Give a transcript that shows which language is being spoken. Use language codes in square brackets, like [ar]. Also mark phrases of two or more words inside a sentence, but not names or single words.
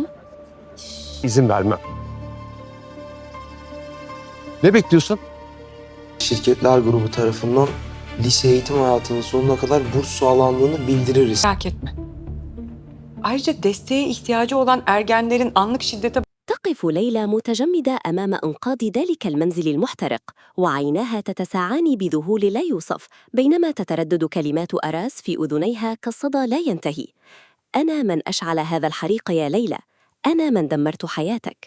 [tr] izin vermem. Ne bekliyorsun? Şirketler grubu tarafından lise eğitim hayatının sonuna kadar burs sağlandığını bildiririz. Merak etme. Ayrıca desteğe ihtiyacı olan ergenlerin anlık şiddete [ar] تقف ليلى متجمدة أمام أنقاض ذلك المنزل المحترق وعيناها تتساعان بذهول لا يوصف بينما تتردد كلمات أراس في أذنيها كالصدى لا ينتهي. أنا من أشعل هذا الحريق يا ليلى، أنا من دمرت حياتك.